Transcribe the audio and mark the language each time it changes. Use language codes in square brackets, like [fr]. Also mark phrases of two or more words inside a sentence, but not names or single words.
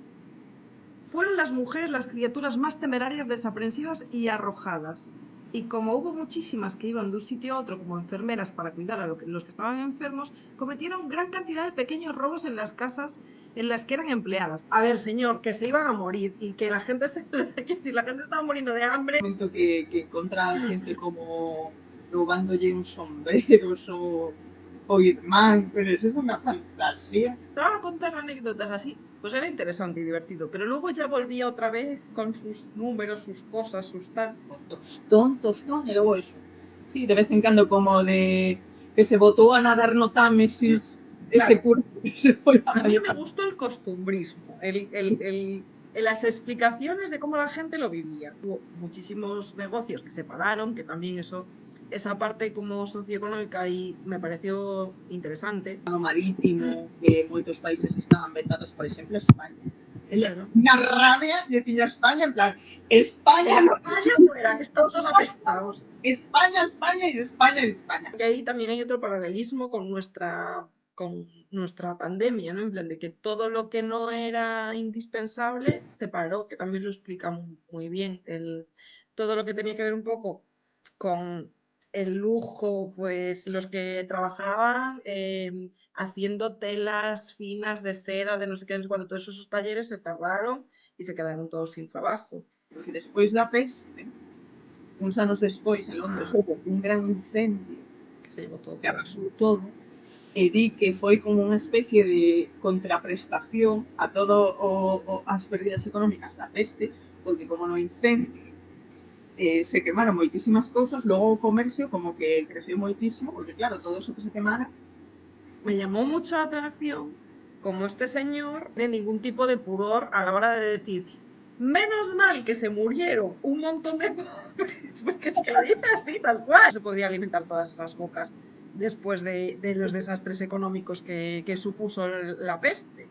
[es] Fueron las mujeres las criaturas más temerarias, desaprensivas y arrojadas. Y como hubo muchísimas que iban de un sitio a otro como enfermeras para cuidar a los que estaban enfermos, cometieron gran cantidad de pequeños robos en las casas en las que eran empleadas. A ver, señor, que se iban a morir y que la gente, que si la gente estaba muriendo de hambre. [gl] Momento que encontra a xente como roubándolle uns sombreros o irmán, pero eso é unha fantasía. [es] Te van a contar anécdotas así, pues era interesante y divertido, pero luego ya volvía otra vez con sus números, sus cosas, sus tal. [gl] Tostón, e logo eso. Sí, de vez en cando como de que se botou a nadar no Támesis, ese Claro. curso que se foi a [es] A mí medio me gustó el costumbrismo, las explicaciones de cómo la gente lo vivía. Hubo muchísimos negocios que se pararon, que también esa parte como socioeconómica ahí me pareció interesante. [gl] no marítimo, que moitos países estaban vetados, por exemplo, España. Claro. Na rabia lle tiña España, en plan, España no, [es] España fuera, que están todos apestados. España, España y España y España. Que ahí también hay otro paralelismo con nuestra pandemia, ¿no? En plan de que todo lo que no era indispensable se paró, que también lo explica muy bien. Todo lo que tenía que ver un poco con el lujo, pues los que trabajaban haciendo telas finas de seda, de no sé qué, cuando todos esos talleres se cerraron y se quedaron todos sin trabajo. [gl] Porque despois da peste, uns anos despois, en Londres, houve un gran incendio [es] Que se llevó todo. [gl] que arrasou todo, e di que foi como unha especie de contraprestación a todo as pérdidas económicas da peste, porque como no incendio [es] se quemaron [gl] moitísimas cousas, logo o comercio como que creceu moitísimo, porque claro, todo eso que [es] se quemara. Me llamó mucho la atención como este señor no tiene ningún tipo de pudor a la hora de decir Menos mal que se murieron un montón de pobres, porque es que lo dice así, tal cual. Se podría alimentar todas esas bocas después de los desastres económicos que supuso la peste.